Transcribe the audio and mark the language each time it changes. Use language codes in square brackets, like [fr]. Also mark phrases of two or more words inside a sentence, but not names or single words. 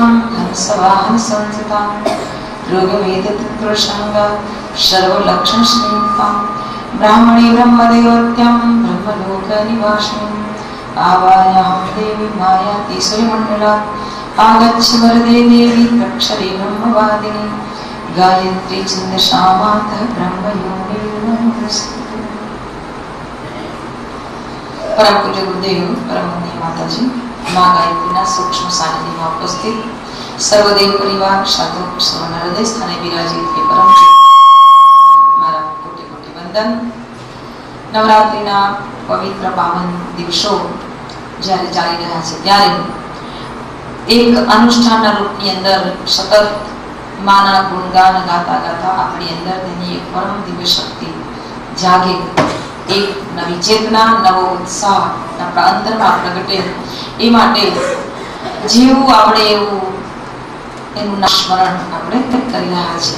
[sa] हंसवाहन संस्थितां, ऋग्वेदतत्पुरुषाङ्गा सर्वलक्षणश्रीतां, ब्राह्मणी ब्रह्मदेवत्यां ब्रह्मलोकनिवासिनीं, आवाहयामि देवी मायाति सूर्यमण्डलात्, आगच्छ वरदे देवी त्रक्षरे ब्रह्मवादिनी, गायत्री छन्दसा मातः ब्रह्मयोनि नमस्ते। [gu] પરમ પૂજ્ય ગુરુદેવ, પરમ વંદનીય માતાજી, માઁ ગાયત્રીના સૂક્ષ્મ सानिध्यમાં ઉપસ્થિત સર્વદેવ પરિવાર સાધુ સર્વના હૃદય સ્થાને બિરાજિત એ પરમ મારા કોટી કોટી વંદન। નવરાત્રિના પવિત્ર પાવન દિવસો જ્યારે ચાલી રહ્યા છે ત્યારે એક અનુષ્ઠાનના રૂપની અંદર સતત માના ગુણગાન ગાતા ગાતા આપણી અંદર તેની એક પરમ દિવ્ય શક્તિ જાગે, એક નવી ચેતના, નવો ઉત્સાહ આપણા અંતરમાં પ્રગટે એ માટે જેવું આપણે એવું એનું સ્મરણ આપણે કરી રહ્યા છીએ।